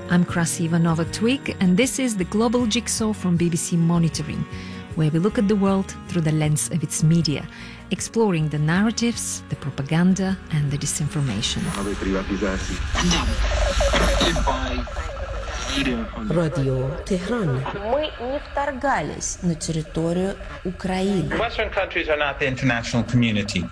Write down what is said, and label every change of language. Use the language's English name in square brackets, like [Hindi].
[English] I'm Krassi Ivanova-Twig, and this is the Global Jigsaw from BBC Monitoring, where we look at the world through the lens of its media, exploring the narratives, the propaganda, and the disinformation. [Russian] Радио Tehran. Мы не вторгались на территорию Украины. [English] Western countries are not the international community.